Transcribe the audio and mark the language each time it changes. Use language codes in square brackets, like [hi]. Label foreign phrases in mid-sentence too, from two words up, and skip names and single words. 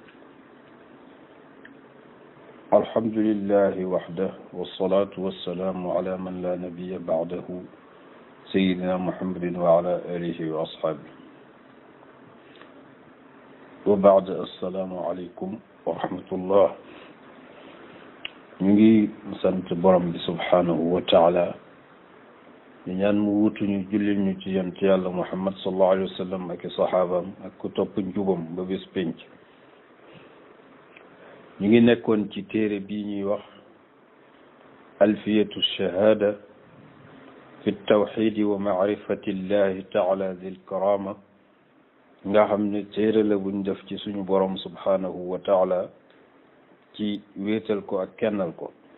[ar] الحمد لله وحده والصلاة والسلام على من لا نبي بعده سيدنا محمد وعلى آله وأصحابه وبعد. السلام عليكم ورحمة الله. [wo] ñu ngi sant borom bi [ar] سبحانه وتعالى [wo] ñu ñaan mu wutuñu jullil ñu ci yonent yàlla muhammad [ar] صلى الله عليه وسلم [wo] ak i saxaabaam ak ku topp njubam ba bés penc. ñu ngi nekkoon ci téere bii ñuy wax alfiyatu shahada fi tawxidi wa maarifati llahi taala dil karama nga xam ne téere la buñ def ci suñu borom [ar] سبحانه وتعالى [wo] ci wéetal ko ak kennal ko.